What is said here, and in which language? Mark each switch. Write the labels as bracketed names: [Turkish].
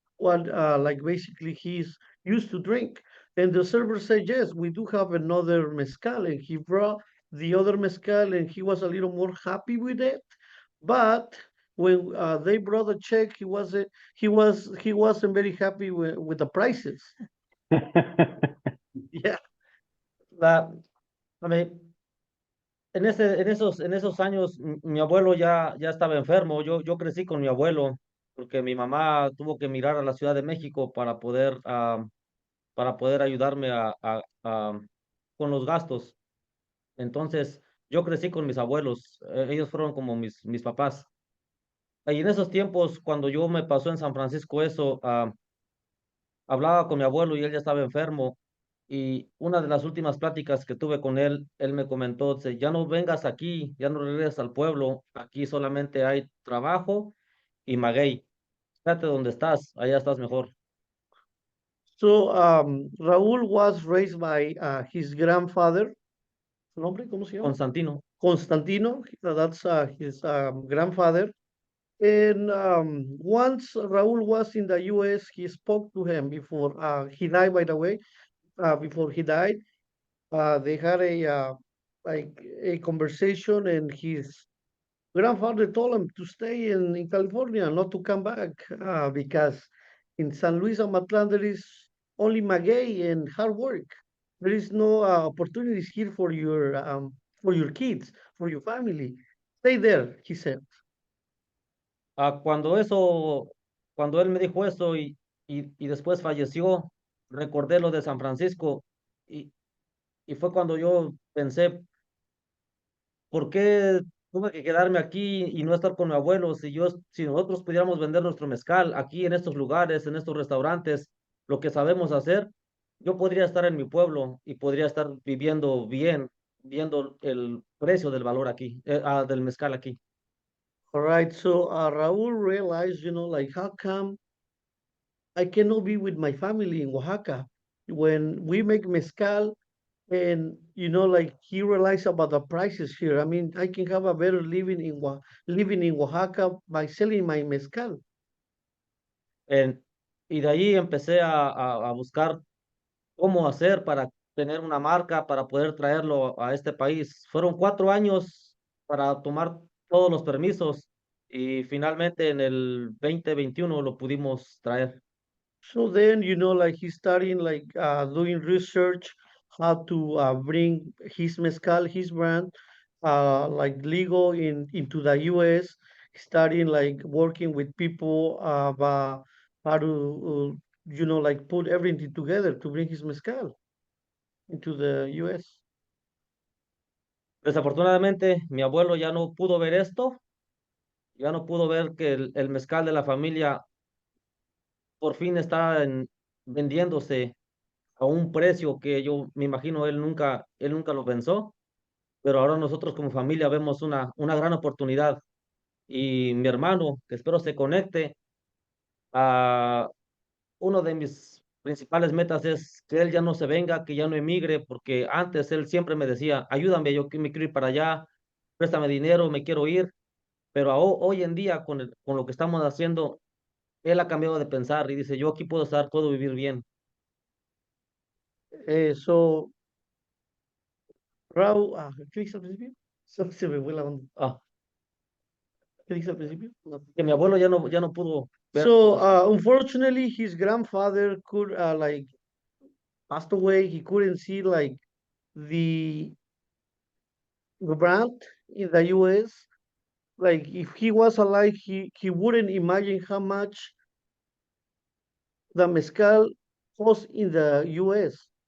[English] What like basically he's used to drink. And the server said, yes, we do have another mezcal. And he brought the other mezcal, and he was a little more happy with it. But when they brought the check, he wasn't very happy with the prices. Yeah. [Spanish] La, a mí, en esos años, mi abuelo ya estaba enfermo. Yo crecí con mi abuelo porque mi mamá tuvo que mirar a la Ciudad de México para poder ayudarme con los gastos. Entonces, yo crecí con mis abuelos. Ellos fueron como mis papás. Y en esos tiempos, cuando yo me pasó en San Francisco eso, hablaba con mi abuelo y él ya estaba enfermo. Y una de las últimas pláticas que tuve con él, él me comentó, dice, ya no vengas aquí, ya no regreses al pueblo, aquí solamente hay trabajo y maguey. Quédate donde estás, allá estás mejor. [English] So Raúl was raised by his grandfather. [Spanish] ¿Su nombre? ¿Cómo se llama? Constantino. [English] Constantino. That's his grandfather. And once Raúl was in the U.S., he spoke to him before he died. By the way, before he died, they had a conversation, and his grandfather told him to stay in California, not to come back, because in San Luis Amatlan there is only maguey and hard work. There is no opportunities here for your kids, for your family. Stay there, he said. [Spanish] Cuando él me dijo eso y después falleció, recordé lo de San Francisco y, y fue cuando yo pensé, ¿por qué tuve que quedarme aquí y no estar con mi abuelo? Si nosotros pudiéramos vender nuestro mezcal aquí en estos lugares, en estos restaurantes, lo que sabemos hacer, yo podría estar en mi pueblo y podría estar viviendo bien, viendo el precio del valor aquí, del mezcal aquí. [English] All right, so Raul realized, like how come I cannot be with my family in Oaxaca when we make mezcal, and like he realized about the prices here. I mean, I can have a better living in Oaxaca by selling my mezcal. [Spanish] En- y de ahí empecé a buscar cómo hacer para tener una marca, para poder traerlo a este país. Fueron 4 años para tomar todos los permisos y finalmente en el 2021 lo pudimos traer. [English] So then, like he's starting like doing research how to bring his mezcal, his brand, like legal into the U.S. Starting like working with people about how to, like put everything together to bring his mezcal into the U.S. [Spanish] Desafortunadamente, mi abuelo ya no pudo ver esto, ya no pudo ver que el mezcal de la familia por fin está vendiéndose a un precio que yo me imagino él nunca lo pensó, pero ahora nosotros como familia vemos una gran oportunidad y mi hermano, que espero se conecte, a uno de mis principales metas es que él ya no se venga, que ya no emigre, porque antes él siempre me decía, ayúdame, yo que me quiero ir para allá, préstame dinero, me quiero ir, pero hoy en día con lo que estamos haciendo, él ha cambiado de pensar y dice, yo aquí puedo estar, puedo vivir bien. So, Raúl, ¿qué dice al principio? Se me fue la onda. Ah, ¿Qué dice al principio? No. que mi abuelo ya no pudo ver. [English] So, unfortunately, his grandfather could like passed away. He couldn't see like the the brand in the US. Like if he was alive, he wouldn't imagine how much the mezcal cost in the US.